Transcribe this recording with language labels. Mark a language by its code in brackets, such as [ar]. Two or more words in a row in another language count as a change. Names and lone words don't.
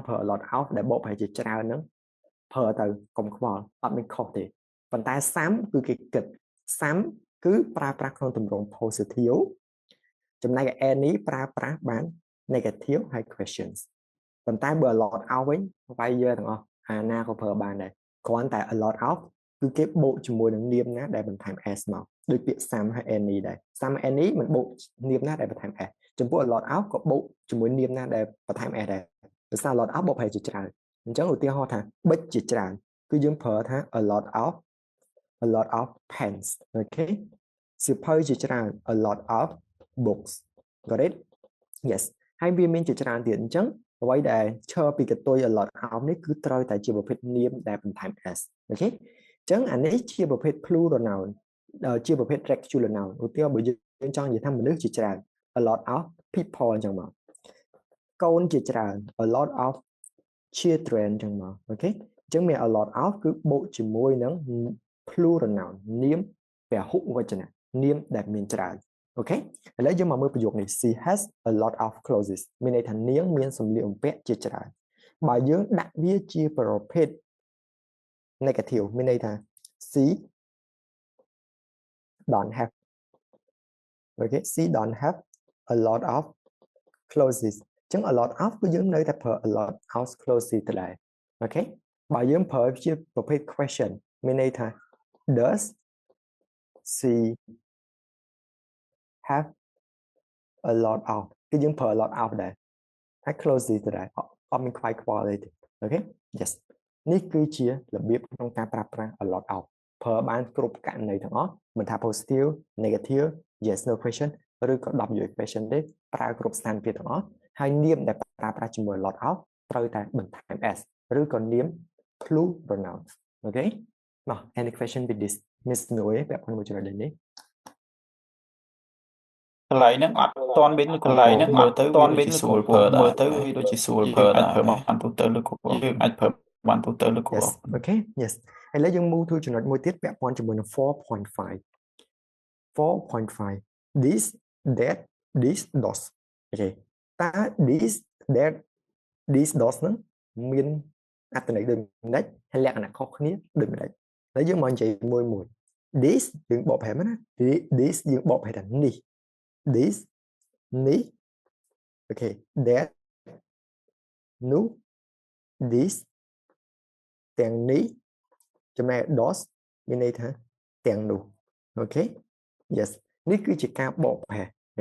[km] ប្រើ [en] a lot of [km] ដែលបកប្រែជាច្រើនហ្នឹងប្រើទៅកុំខ្វល់អត់មានខុសទេប៉ុន្តែ some គឺគេគិត some គឺប្រើប្រាស់ក្នុងទម្រង់ positive ចំណែ កឯ នេះប្រើប្រាស់បាន negative ហើយ questions ប៉ុន្តែបើ [en] a lot of [km] វិញវាយយើទាំងអស់អាណាក៏ប្រើបានដែរគ្រាន់តែ [en] a lot of [km] គឺគេបូកជាមួយនឹងនាមណាដែលបន្ថែម s មកដូចពាក្យ some ហើយ any ដែរ [en] some any [km] មិនបូកនាមណាដែលបន្ថែម s ចំពោះ [en] a lot of [km] ក៏បូកជាមួយនាមណាដែលបន្ថែម s ដែរភាសា [en] a lot of [km] បូកប្រែជាច្រើនអញ្ចឹងឧទាហរណ៍ថាប៊ិចជាច្រើនគឺយើងប្រើថា [en] a lot of pens [km] អូខេសៀវភៅជាច្រើន [en] a lot of books got it yes [km] ហើយវាមានជាច្រើនទៀតអញ្ចឹងអ្វីដែលឈរពីកតុយ [en] a lot of [km] នេះគឺត្រូវ តែជាប្រភេទនាមដែលបន្ថែម s អូខេអញ្ចឹងអានេះជាប្រភេទ [en] plural noun [km] ជាប្រភេទ [en] regular noun [km] ឧទាហរណ៍ បើយើងចង់និយាយថាមនុស្សជាច្រើន [en] a lot of people [km] អញ្ចឹងមកកូនជាច្រើន [en] a lot of children [km] អញ្ចឹងមកអូខេអញ្ចឹងមាន [en] a lot of [km] គឺបូកជាមួយនឹង [en] plural noun [km] នាមពហុវចនៈនាមដែលមានច្រើនអូខេឥឡូវយើងមកមើលប្រយោគនេះ [en] she has a lot of clothes [km] មានន័យថានាងមានសម្លៀកបំពាក់ជាច្រើនបើយើងដាក់វាជាប្រភេទ negative មានន័យថា she [en] don't have [km] អូខេ [en] she don't have a lot of clothes [km] អញ្ចឹង [en] a lot of [km] គឺយើងនៅតែប្រើ [en] a lot of clothes [km] ទៅដែរអូខេបើយើងប្រើជាប្រភេទ question មានន័យថា [en] does she have a lot of [km] គឺយើងប្រើ [en] a lot of [km] ដែរហើយ clothes ទៅដែរអត់មានខ្វាយខ្វល់ទេអូខេ yes នេះគឺជារបៀបក្នុងការប្រើប្រាស់ [en] a lot of [km] ប្រើបានគ្រប់ករណីទាំងអស់មិនថា [en] positive negative yes no question [km] ឬក៏ [en] WA question [km] ទេប្រើគ្រប់ស្ថានភាពទាំងអស់ហើយនាមដែលប្រើប្រាស់ជាមួយ [en] a lot of [km] ត្រូវតែបន្ថែម s ឬក៏នាម [en] plural nouns [km] អូខេមក [en] any question with this miss [km] នួយពាក់ព័ន្ធមួយចំណុចនេះ កន្លែងហ្នឹងអត់តន់វិញកន្លែងហ្នឹងមើលទៅតន់វិញស្រួលប្រើមើលទៅវាដូចជាស្រួលប្រើដែរប្រើបានទូទៅលើគ្រប់យើងអាចប្រើបានទូទៅលើគ្រប់ អូខេ yes ឥឡូវយើង [en] move to [km] ចំណុចមួយទៀតពាក់ព័ន្ធជាមួយនឹង 4.5 [en] this that this those [km] អូខេតើ [en] this that this those [km] ហ្នឹងមានអត្ថន័យដូចម្ដេចហើយលក្ខណៈខុ សគ្នាដូចម្ដេចហើយយើងមកនិយាយមួយ this យើងបកប្រែមកណា this យើងបកប្រែថានេះ this នេះអូខេ that នោះ this ទាំងនេះចំណែក those មានន័យថាទាំងនោះអូខេ yes នេះគឺជាការបកប្រែអូ